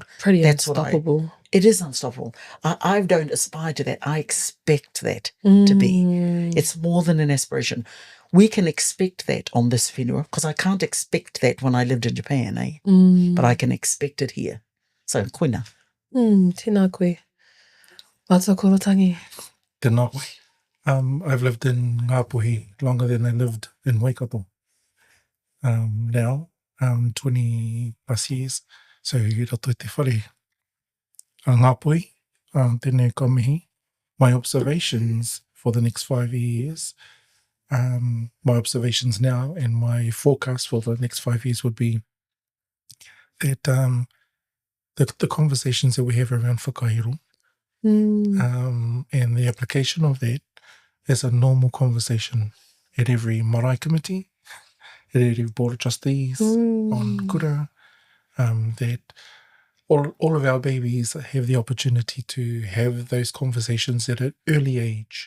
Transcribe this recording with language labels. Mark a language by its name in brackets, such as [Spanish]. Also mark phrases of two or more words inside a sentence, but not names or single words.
[English] Pretty unstoppable. It is unstoppable. I don't aspire to that. I expect that to be. It's more than an aspiration. We can expect that on this whenua, because I can't expect that when I lived in Japan, but I can expect it here. So, [Māori] koina. Tēnā koe. Mātua Korotangi. Tēnā koe. [English] I've lived in Ngāpuhi longer than I lived in Waikato. Now, 20 plus years. So, [Māori] I roto te whare. Ngāpuhi, tēnei ka mihi. [English] My observations for the next 5 years, my observations now and my forecast for the next 5 years would be that the conversations that we have around whakairo and the application of that as a normal conversation at every marae committee, at every board of trustees, on kura, that all of our babies have the opportunity to have those conversations at an early age.